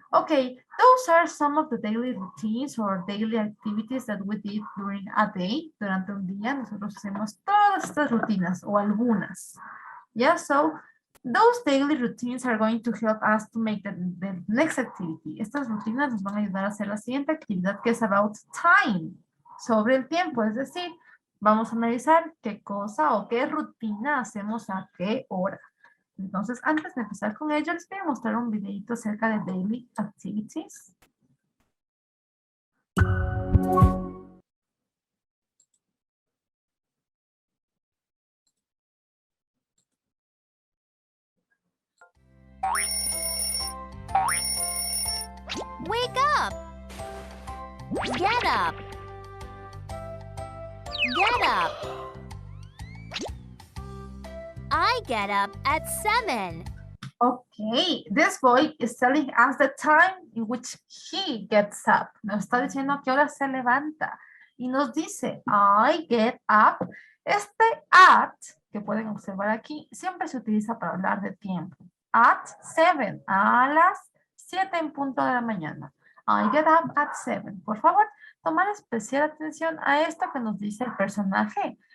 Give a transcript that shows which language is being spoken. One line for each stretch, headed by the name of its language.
English: Okay, those are some of the daily routines or daily activities that we did during a day.
Spanish: Durante un día nosotros hacemos todas estas rutinas o algunas.
English: Yeah, so those daily routines are going to help us to make the next activity.
Spanish: Estas rutinas nos van a ayudar a hacer la siguiente actividad que es
English: about time.
Spanish: Sobre el tiempo, es decir, vamos a analizar qué cosa o qué rutina hacemos a qué hora. Entonces, antes de empezar con ello, les voy a mostrar un videito acerca de
English: daily activities. Wake up! Get up! Get up! I get up at 7. Okay, this boy is telling us the time in which he gets up.
Spanish: Nos está diciendo a qué hora se levanta. Y nos dice,
English: I get up.
Spanish: Este at, que pueden observar aquí, siempre se utiliza para hablar de tiempo.
English: At 7,
Spanish: a las 7 en punto de la mañana.
English: I get up at 7.
Spanish: Por favor, tomar especial atención a esto que nos dice el personaje.